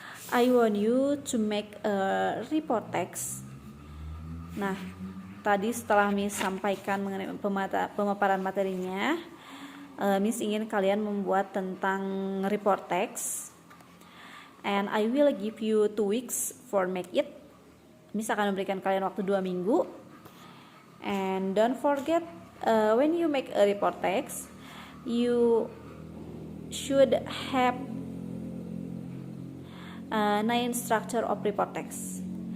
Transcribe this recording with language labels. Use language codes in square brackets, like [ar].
[en] I want you to make a report text. [id] Nah, tadi setelah Miss sampaikan mengenai pemaparan materinya, Miss ingin kalian membuat tentang report text. [en] And I will give you 2 weeks for make it. [id] Miss akan memberikan kalian waktu 2 minggu. [en] And don't forget, when you make a report text, you should have 9 structure of report text.